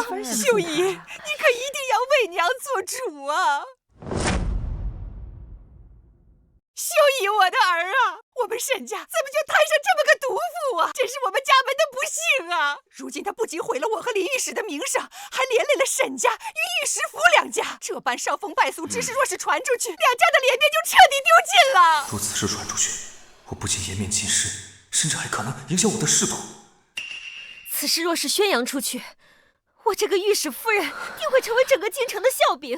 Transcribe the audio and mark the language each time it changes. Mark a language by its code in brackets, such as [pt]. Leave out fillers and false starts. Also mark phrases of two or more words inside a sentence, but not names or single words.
[zh] 秀儀，你可一定要為娘做主啊！秀儀，我的兒啊，我們沈家怎麼就攤上這麼個毒婦啊？真是我們家門的不幸啊！如今他不僅毀了我和林御史的名聲，還連累了沈家與御史府兩家。這般傷風敗俗之事若是傳出去，兩家的臉面就徹底丟盡了。若此事傳出去，我不僅顏面盡失，甚至還可能影響我的仕途。此事若是宣揚出去，我這個御史夫人定會成為整個京城的笑柄。